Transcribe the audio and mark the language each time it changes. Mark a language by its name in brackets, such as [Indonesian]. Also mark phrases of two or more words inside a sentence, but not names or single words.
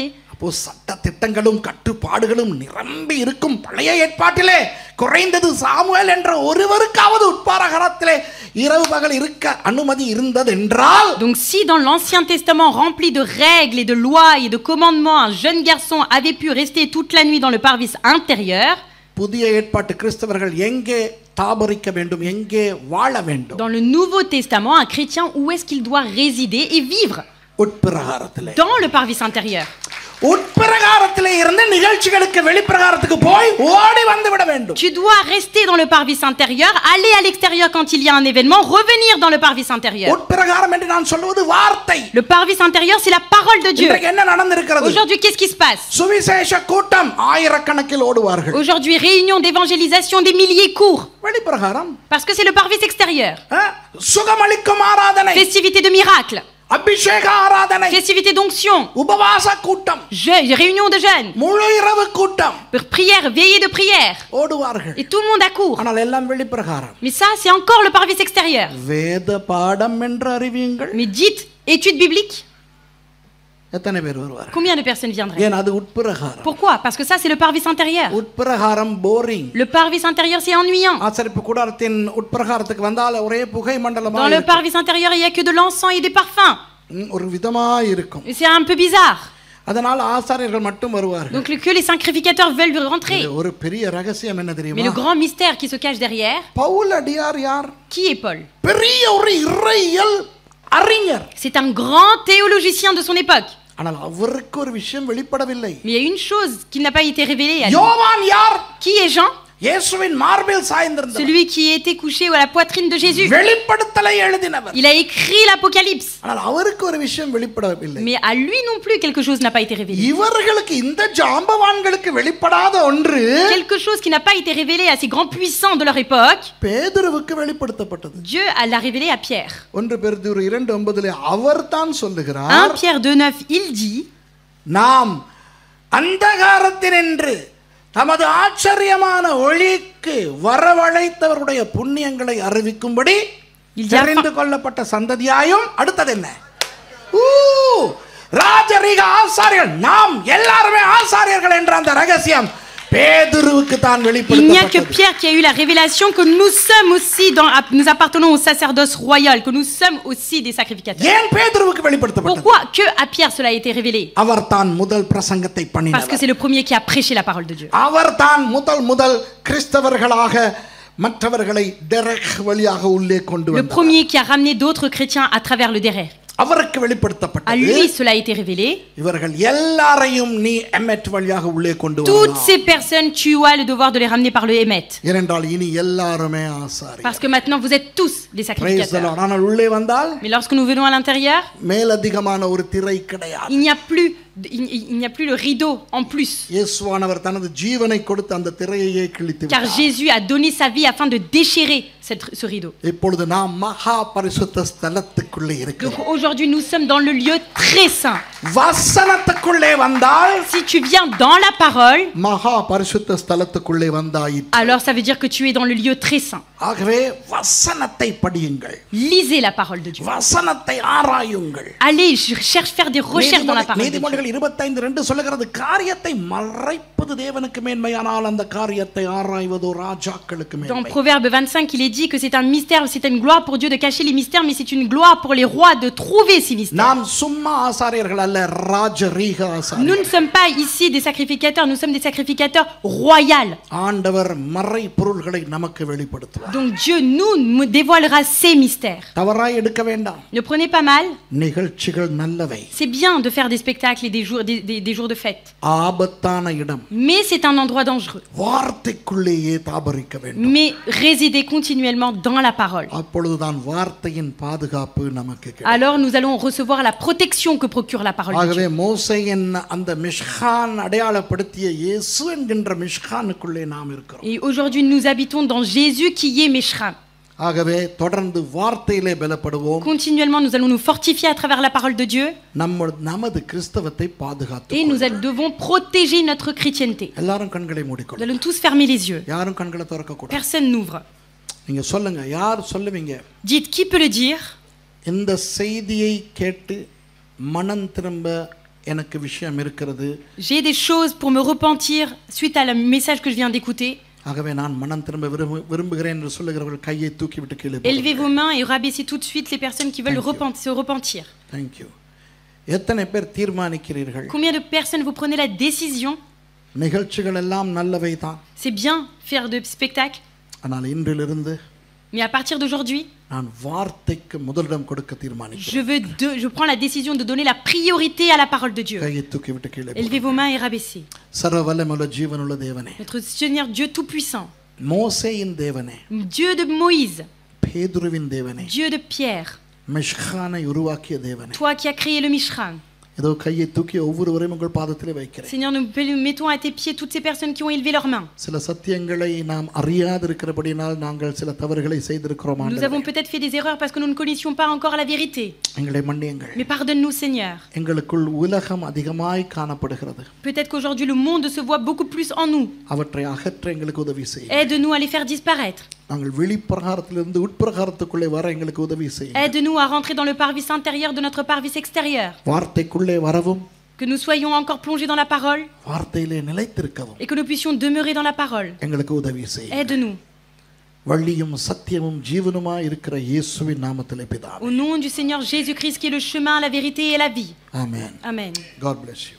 [Tamil] அப்போ சட்ட திட்டங்களும் கட்டுப்பாடுகளும் நிரம்பி இருக்கும் பழைய ஏற்பாட்டிலே குறைந்தது சாமுவேல் என்ற ஒருவருக்காவது உட்பிரகாரத்திலே இரவு பகல் இருக்க அனுமதி இருந்தது என்றால், [French] donc si dans l'Ancien Testament rempli de règles et de lois et de commandements un jeune garçon avait pu rester toute la nuit dans le parvis intérieur, [Tamil] புதிய ஏற்பாட்டு கிறிஸ்தவர்கள் எங்கே தாபரிக்க வேண்டும், எங்கே வாழ வேண்டும்? [French] dans le Nouveau Testament un chrétien où est-ce qu'il doit résider et vivre? [Tamil] உட்பிரகாரத்திலே. [French] Dans le parvis intérieur. [Tamil] உட்பிரகாரத்திலே இருந்து நிகழ்ச்சிகளுக்கு வெளிப்பிரகாரத்துக்கு போய் ஓடி வந்து விட வேண்டும். [French] Tu dois rester dans le parvis intérieur, aller à l'extérieur quand il y a un événement, revenir dans le parvis intérieur. [Tamil] உட்பிரகாரம் என்று நான் சொல்வது வார்த்தை. [French] Le parvis intérieur, c'est la parole de Dieu. [Tamil] இன்றைக்கு என்ன நடந்திருக்கிறது? [French] Aujourd'hui, qu'est-ce qui se passe? [Tamil] சுவிசேஷ கூட்டம் ஆயிரக்கணக்கில் ஓடுவார்கள். [French] Aujourd'hui, réunion d'évangélisation, des milliers courent. [Tamil] வெளிப்பிரகாரம். [French] Parce que c'est le parvis extérieur. [Tamil] சுகமளிக்கும் ஆராதனை. [French] Festivité de miracle. [Tamil] அபிஷேக ஆராதனை. [French] Festivité d'onction. [Tamil] உபவாச கூட்டம். [French] Réunion de jeûne. [Tamil] முழு இரவு கூட்டம். [French] Prière, veillée de prière. [Tamil] ஓடுவார்கள். [French] Et tout le monde accourt. [Tamil] ஆனால் எல்லாம் வெளிப்பிரகாரம். [French] Mais ça, c'est encore le parvis extérieur. [Tamil] வேத பாடம் என்று அறிவியுங்கள். [French] Mais dites, étude biblique. [Tamil] எத்தனை பேர் வருவார்கள்? [French] Combien de personnes viendraient? [Tamil] ஏன் அது உட்பிரகாரம். [French] Pourquoi? Parce que ça, c'est le parvis intérieur. [Tamil] உட்பிரகாரம் போரிங். [French] Le parvis intérieur, c'est ennuyant. [Tamil] ஆசரிப்பு கூடாரத்தின் உட்பிரகாரத்துக்கு வந்தால் ஒரே புகை மண்டலமா [French] Dans le parvis intérieur, il n'y a que de l'encens et des parfums. [Tamil] ஒரு விதமா இருக்கும். [French] Et c'est un peu bizarre. [Tamil] அதனால ஆசாரியர்கள் மட்டும் வருவார்கள். [French] Donc que les sacrificateurs veulent rentrer. [Tamil] ஒரு பெரிய ரகசியம் என்ன [French] Mais le [Tamil] தெரியுமா? [French] grand mystère qui se cache derrière, [Tamil] பவுல் அடியார் யார்? [French] qui est Paul? [Tamil] பெரிய ஒரு இறையியல் அறிஞர். [French] C'est un grand théologien de son époque. [Tamil] ஆனால் அவருக்கு ஒரு விஷயம் வெளிப்படவில்லை. [French] Mais il y a une chose qui n'a pas été révélée à lui. [Tamil] யோவான் யார்? [French] Qui est Jean? [Tamil] இயேசுவின் மார்பில் சாய்ந்திருந்தவர். [French] Celui qui était couché à la poitrine de Jésus. [Tamil] வெளிப்படுத்தலை எழுதினவர். [French] Il a écrit l'Apocalypse. [Tamil] ஆனால் அவருக்கு ஒரு விஷயம் வெளிப்படவில்லை. [French] Mais à lui non plus quelque chose n'a pas été révélé. [Tamil] இவர்களுக்கு இந்த ஜாம்பவான்களுக்கு வெளிப்படாத ஒன்று [French] Quelque chose qui n'a pas été révélé à ces grands puissants de leur époque, [Tamil] பேதுருவுக்கு வெளிப்படுத்தப்பட்டது. [French] Dieu l'a révélé à Pierre. [Tamil] 1 பேதுரு 2:9 அவர்தான் 1 சொல்லுகிறார், [French] Pierre 2:9, il dit, [Tamil] நாம் அந்தகாரத்தினின்று தமது ஆச்சரியமான ஒளிக்கு வரவழைத்தவருடைய புண்ணியங்களை அறிவிக்கும்படி தெரிந்து கொள்ளப்பட்ட சந்ததியாயும் அடுத்தது என்ன? ராஜரீக ஆசாரியர்கள், நாம் எல்லாருமே ஆசாரியர்கள் என்ற அந்த ரகசியம் பேதுருவுக்கு தான் [French] il n'y a que [Tamil] வெளிப்படுத்தப்பட்டது. [French] Pierre qui a eu la révélation que nous sommes aussi nous appartenons au sacerdoce royal, que nous sommes aussi des sacrificateurs. [Tamil] ஏன் பேதுருவுக்கு வெளிப்படுத்தப்பட்டது? [French] Pourquoi que à Pierre cela a été révélé? [Tamil] அவர் தான் முதல் பிரசங்கத்தை [French] Parce que [Tamil] பண்ணினவர். [French] c'est le premier qui a prêché la parole de Dieu. [Tamil] அவர் தான் முதல் கிறிஸ்தவர்களாக மற்றவர்களை டெரக் வழியாக உள்ளே கொண்டு [French] Le [Tamil] வந்தார். [French] premier qui a ramené d'autres chrétiens à travers le derrière. [Tamil] அவருக்கு [French] À [Tamil] வெளிப்படுத்தப்பட்டது, [French] lui cela a été révélé. [Tamil] இவர்கள் எல்லாரையும் நீ எம்மெட் வழியாக உள்ளே கொண்டு [French] Toutes [Tamil] வரலாம். [French] ces personnes, tu as le devoir de les ramener par le Hémet. [Tamil] ஏனென்றால் இனி எல்லாருமே ஆசாரி. [French] Parce que maintenant vous êtes tous des sacrificateurs. [Tamil] ஆனால் உள்ளே வந்தால் [French] Mais lorsque nous venons à l'intérieur, [Tamil] மேலதிகமான ஒரு திரை கிடையாது. [French] il n'y a plus le rideau en plus. [Tamil] இயேசுவானவர் தனது ஜீவனை கொடுத்து அந்த திரையையே கிழித்து [French] Car [Tamil] விட்டார். [French] Jésus a donné sa vie afin de déchirer ce rideau. [Tamil] இப்பொழுது நாம் மகா பரிசுத்த ஸ்தலத்துக்குள்ளே [French] Donc [Tamil] இருக்கிறோம். [French] aujourd'hui nous sommes dans le lieu très saint. [Tamil] வசனத்துக்குள்ளே வந்தால் [French] Si tu viens dans la parole, [Tamil] மகா பரிசுத்த ஸ்தலத்துக்குள்ளே வந்தாயிற்று. [French] alors ça veut dire que tu es dans le lieu très saint. [Tamil] ஆகவே வசனத்தை படியுங்கள், [French] Lisez la parole de Dieu. [Tamil] வசனத்தை ஆராயுங்கள். [French] Allez, cherche faire des recherches dans la parole de Dieu. [Tamil] நீதிமொழிகள் 25:2 சொல்லுகிறது, காரியத்தை மறைப்பது தேவனுக்கு மேன்மையானால் அந்த காரியத்தை ஆராய்வதோ ராஜாக்களுக்கு [French] Dans [Tamil] மேன்மை. [French] Proverbe 25, il est dit que c'est un mystère, c'est une gloire pour Dieu de cacher les mystères, mais c'est une gloire pour les rois de trouver ces mystères. [Tamil] நாம் சும்மா ஆசாரியர்கள் அல்ல, ராஜரீக [French] Nous [Tamil] ஆசாரியர்கள். [French] ne sommes pas ici des sacrificateurs, nous sommes des sacrificateurs royaux. [Tamil] ஆண்டவர் மறை பொருள்களை நமக்கு வெளிப்படுத்துவார். [French] Donc Dieu nous dévoilera ces mystères. [Tamil] தவறாய் எடுக்க வேண்டாம். [French] Ne prenez pas mal, [Tamil] நிகழ்ச்சிகள் நல்லவை, [French] c'est bien de faire des spectacles et des jours de fête. [Tamil] ஆபத்தான இடம். [French] Mais c'est un endroit dangereux. [Tamil] வார்த்தைக்குள்ளேயே தாபரிக்க வேண்டும். [French] Mais résidez continuellement dans la parole. [Tamil] அப்பொழுதுதான் வார்த்தையின் பாதுகாப்பு நமக்கு கிடைக்கும். [French] Alors nous allons recevoir la protection que procure la parole de [Tamil] ஆகவே [French] Dieu. [Tamil] மோசேயின் அந்த மிஷ்கான் அடையாளப்படுத்திய இயேசு என்கின்ற மிஷ்கானுக்குள்ளே நாம் இருக்கிறோம். [French] Et aujourd'hui nous habitons dans Jésus qui est Meshram. [Tamil] ஆகவே தொடர்ந்து வார்த்தையிலே பலப்படுவோம். [French] Continuellement nous allons nous fortifier à travers la parole de Dieu. [Tamil] நமது கிறிஸ்தவத்தை பாதுகாத்து [French] Et nous devons protéger notre chrétienté. [Tamil] எல்லாரும் கண்களை [French] Nous [Tamil] மூடிக்கொள்ளுங்க. [French] allons tous fermer les yeux. [Tamil] யாரும் கண்களை திறக்க கூடாது. [French] Personne n'ouvre. [Tamil] நீங்க சொல்லுங்க, யார் சொல்லுவீங்க? [French] Dites, qui peut le dire? [Tamil] இந்த செய்தியை கேட்டு மனம் திரும்ப எனக்கு விஷயம் இருக்கிறது, [French] J'ai des choses pour me repentir suite à le message que je viens d'écouter. [Tamil] ஆகவே நான் மனம் திரும்ப விரும்புகிறேன் என்று சொல்லுகிறவர்கள் கையை தூக்கி விட்டு கீழே [French] Élevez vos mains et rabaissez tout de suite les personnes qui veulent se repentir. [Tamil] தேங்க்யூ. எத்தனை பேர் தீர்மானிக்கிறீர்கள்? [French] Combien de personnes vous prenez la décision? [Tamil] நிகழ்ச்சிகள் எல்லாம் நல்லவை தான், [French] C'est bien faire de spectacles, [Tamil] ஆனால் இன்றிலிருந்து [French] mais à partir d'aujourd'hui, [Tamil] நான் வார்த்தைக்கு முதலிடம் கொடுக்க தீர்மானிக்கிறேன். [French] Je prends la décision de donner la priorité à la parole de Dieu. [Tamil] கையை தூக்கி விட்டு கீழே [French] Élevez vos mains et rabaissez. [Tamil] சர்வ வல்லமையுள்ள ஜீவனுள்ள தேவனே, [French] Notre Seigneur Dieu Tout-Puissant, [Tamil] மோசேயின் தேவனே, [French] Dieu de Moïse, [Tamil] பேதுருவின் தேவனே, [French] Dieu de Pierre, [Tamil] மிஷ்கானை உருவாக்கிய தேவனே, [French] toi qui as créé le Mishran. [Tamil] இதோ கையை தூக்கி ஒவ்வொருவரையும் உங்கள் பாதத்திலே வைக்கிறேன். [French] Seigneur, nous mettons à tes pieds toutes ces personnes qui ont élevé leurs mains. [Tamil] சில சத்தியங்களை நாம் அறியாதிருக்கிறபடியால் நாங்கள் சில தவறுகளை செய்திருக்கிறோம். [French] Nous avons peut-être fait des erreurs parce que nous ne connaissions pas encore la vérité. [Tamil] எங்களை மன்னியுங்கள். [French] Mais pardonne-nous, Seigneur. [Tamil] எங்களுக்குள் உலகம் அதிகமாய் காணப்படுகிறது. [French] Peut-être qu'aujourd'hui le monde se voit beaucoup plus en nous. [Tamil] அவற்றை அகற்ற எங்களுக்கு உதவி செய்யுங்கள். [French] Aide-nous à les faire disparaître. [Tamil] நாங்கள் வெளிப்பிரகாரத்திலிருந்து உட்பிரகாரத்துக்குள்ளே வர எங்களுக்கு உதவி செய்யுங்கள். [French] Aide-nous à rentrer dans le parvis intérieur de notre parvis extérieur. [Tamil] வார்த்தைக்குள்ளே வரவும், [French] Que nous soyons encore plongés dans la parole [Tamil] வார்த்தையிலே நிலைத்திருக்கவும் [French] et que nous puissions demeurer dans la parole. [Tamil] எங்களுக்கு உதவி செய்யுங்கள். [French] Aide-nous. [Tamil] வழியும் சத்தியமும் ஜீவனுமாய் இருக்கிற இயேசுவின் நாமத்திலே பிதாவே. [French] Au nom du Seigneur Jésus-Christ qui est le chemin, la vérité et la vie. Amen. Amen. [English] God bless you.